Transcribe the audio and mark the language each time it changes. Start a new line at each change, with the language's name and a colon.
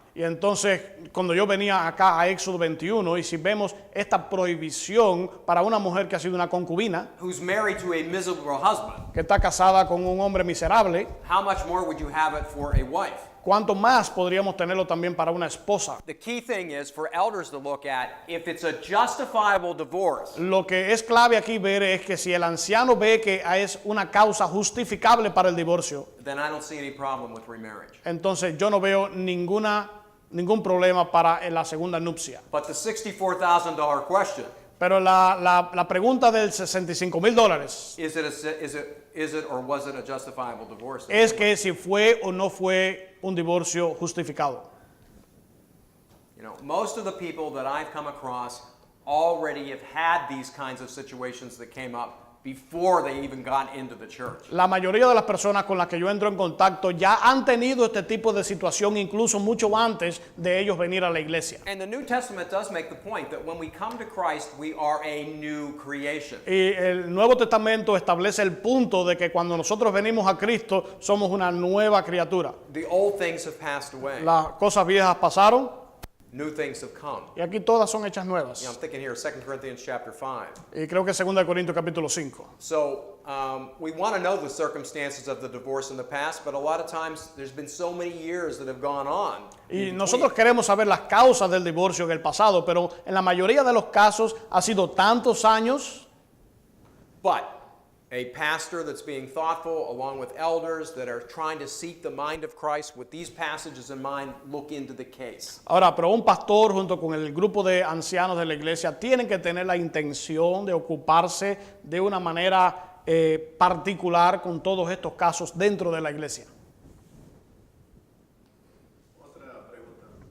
Spanish: Y entonces, cuando yo venía acá a Éxodo 21, y si vemos esta prohibición para una mujer que ha sido una concubina,
English: who's married to a miserable husband,
Spanish: que está casada con un hombre miserable,
English: how much more would you have it for a wife?
Spanish: ¿cuánto más podríamos tenerlo también para una esposa?
English: The key thing is for elders to look at if it's a justifiable divorce,
Spanish: Lo que es clave aquí ver es que si el anciano ve que es una causa justificable para el divorcio,
English: then I don't see any problem with remarriage.
Spanish: entonces yo no veo ningún problema para la segunda nupcia.
English: But the $64,000 question,
Spanish: Pero la pregunta del $65,000
English: is it or was it a justifiable divorce?
Spanish: es que si fue o no fue un divorcio justificado.
English: You know, most of the people that I've come across already have had these kinds of situations that came up before they even got into the church.
Spanish: La mayoría de las personas con las que yo entro en contacto ya han tenido este tipo de situación incluso mucho antes de ellos venir a la iglesia.
English: And the New Testament does make the point that when we come to Christ, we are a new creation.
Spanish: Y el Nuevo Testamento establece el punto de que cuando nosotros venimos a Cristo somos una nueva criatura.
English: The old things have passed away.
Spanish: Las cosas viejas pasaron
English: New things have come.
Spanish: y aquí todas son hechas
English: You know,
Spanish: nuevas.
English: I'm thinking here, 2 Corinthians chapter 5.
Spanish: Y creo que 2 Corintios capítulo 5.
English: So we want to know the circumstances of the divorce in the past, but a lot of times there's been so many years that have gone on.
Spanish: Y nosotros queremos saber las causas del divorcio en el pasado, pero en la mayoría de los casos ha sido tantos años.
English: But a pastor that's being thoughtful along with elders that are trying to seek the mind of Christ with these passages in mind, look into the case.
Spanish: Ahora, pero un pastor junto con el grupo de ancianos de la iglesia tienen que tener la intención de ocuparse de una manera particular con todos estos casos dentro de la iglesia. Otra pregunta.